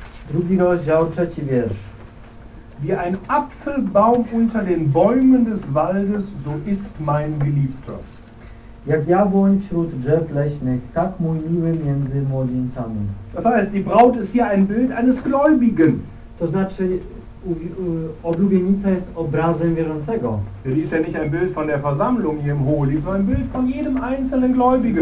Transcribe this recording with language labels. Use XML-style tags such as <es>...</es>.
<pl>Drugi rozdział, trzeci wiersz.</pl> <de>Wie ein Apfelbaum unter den Bäumen des Waldes, so ist mein Geliebter.</de> <pl>Jak jabłoń wśród drzew leśnych, tak mój miły między młodzieńcami.</pl> <de>Das heißt, die Braut ist hier ein Bild eines Gläubigen.</de> <pl>To znaczy, oblubienica jest obrazem wierzącego.</pl> <de>Die ist ja nicht ein Bild von der Versammlung hier im Hohli, sondern ein Bild von jedem einzelnen Gläubigen.</de>